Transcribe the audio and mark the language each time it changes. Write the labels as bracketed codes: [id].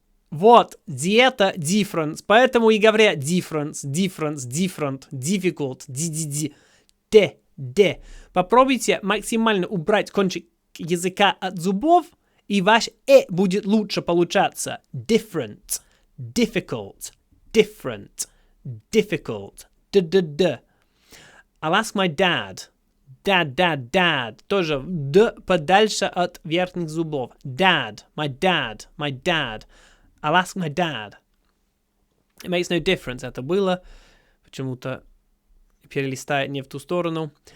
[ru] Вот, диета, difference. Поэтому и говорят difference, different, difficult, d. Попробуйте максимально убрать кончик языка от зубов, и ваш будет лучше получаться. [en] Different, difficult, different, difficult, d. I'll ask my dad. Dad. [ru] Тоже д подальше от верхних зубов. [en] Dad, my dad. I'll ask my dad. It makes no difference. [ru] Это было. Почему-то перелистает не в ту сторону.